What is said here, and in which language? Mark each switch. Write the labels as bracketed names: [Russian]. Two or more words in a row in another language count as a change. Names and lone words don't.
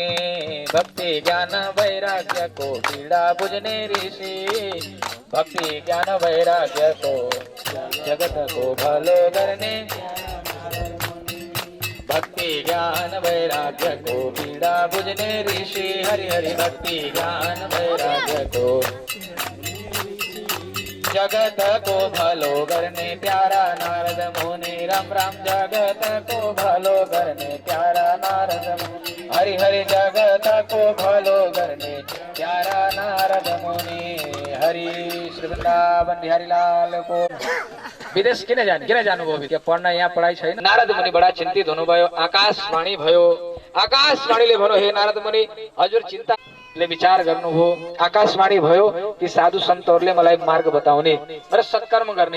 [Nepali] भक्ति ज्ञान वैराग्य को पीडा बुझ्ने ऋषि भक्ति ज्ञान वैराग्य को जगत को भलो गर्ने भक्ति ज्ञान वैराग्य को पीडा बुझ्ने ऋषि हरि हरि भक्ति ज्ञान वैराग्य को जगत को भलो [Hindi] करने प्यारा [Nepali] नारद मुनि। [Hindi] राम राम जगत को भलो करने प्यारा नारद मुनि। हरि हरि जगत को भलो करने प्यारा नारद मुनि। हरि श्री वृंदावन बिहारी लाल को। [Nepali] विदेश किन जानुभयो। के पढ्न यहाँ पढाइ छैन। नारद मुनि बडा चिन्तित हुनुभयो। आकाशवाणी भयो। आकाशवाणीले भन्यो हे नारद मुनि हजुर चिन्ता विचार गर्नुभयो। आकाशवाणी भयो कि साधु सन्तहरूले मलाई मार्ग बताउने र सत्कर्म गर्ने।